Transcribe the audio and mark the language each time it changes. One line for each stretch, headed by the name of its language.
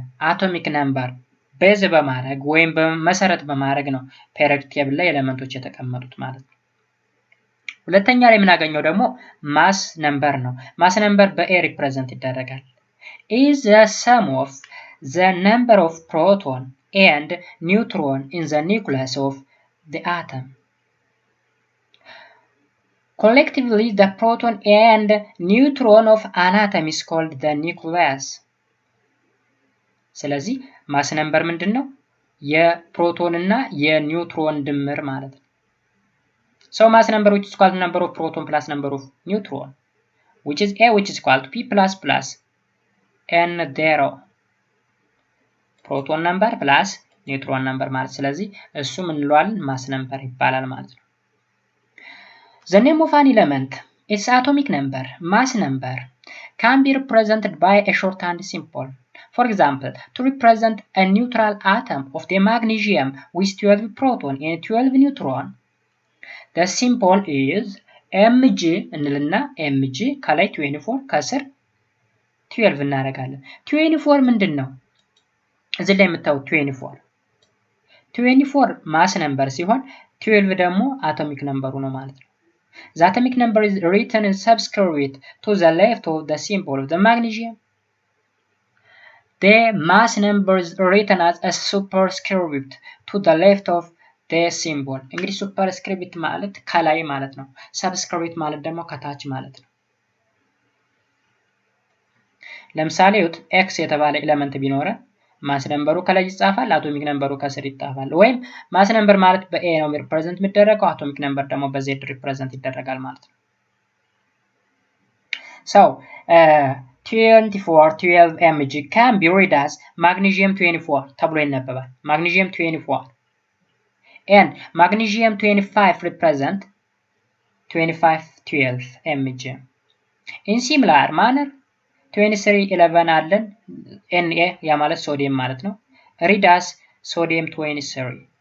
Amharic: atomic number ቤዝ በማድረግ ወይም በመሰረት በማድረግ ነው ፔሪዮዲክ ቴብል ላይ ኤሌመንቶች የተቀመጡት ማለት ነው። ሁለተኛ ላይ የምናገኘው ደግሞ ማስ ነምበር ነው። ማስ ነምበር በኤ ሪፕሬዘንት ይደረጋል።
English: is the sum of the number of proton and neutron in the nucleus of the atom. Collectively, the proton and neutron of an atom is called the nucleus.
Amharic: ስለዚህ ማስ ነምበር ምንድነው? የፕሮቶን እና የኒውትሮን ድምር ማለት ነው።
English: So mass number which is equal to number of proton plus number of neutron, which is A, which is equal to P plus N 0. proton number plus neutron number
Amharic: ማለት ስለዚህ እሱ ምን እንለዋለን? ማስ ነምበር ይባላል ማለት ነው።
English: The name of an element, its atomic number, mass number, can be represented by a shorthand symbol. For example, to represent a neutral atom of the magnesium with 12 proton and 12 neutron, the symbol is Mg
Amharic: እንልና Mg ከላይ 24 ከስር 12 እናደርጋለን። 24 ምንድነው? እዚህ ላይ የምታዩት 24 ማስ ነምበር ሲሆን 12 ደግሞ አቶሚክ ነምበሩ ነው ማለት ነው።
English: The atomic number is written in subscript to the left of the symbol of the magnesium. The mass number is written as a superscript to the left of the symbol.
Amharic: እንግዲህ superscript ማለት ከላይ ማለት ነው። subscript ማለት ደግሞ ከታች ማለት ነው። ለምሳሌ x የተባለ ኤሌመንት ቢኖረ ማስ ነምበሩ ከላይ ይጻፋል፣ አቶሚክ ነምበሩ ከስር ይጻፋል። ወይም ማስ ነምበር ማለት በኤ ነው ሪፕሬዘንት የሚደረገው፣ አቶሚክ ነምበር ደግሞ በዜድ ሪፕሬዘንት ይደረጋል ማለት ነው።
English: So 12 Mg can be read as magnesium 24
Amharic: ተብሎ ይነበባል።
English: magnesium 24 and magnesium 25 represent 12 Mg. In similar manner 2311 አለን Na
Amharic: ያ ማለት ሶዲየም ማለት ነው።
English: read as sodium 23.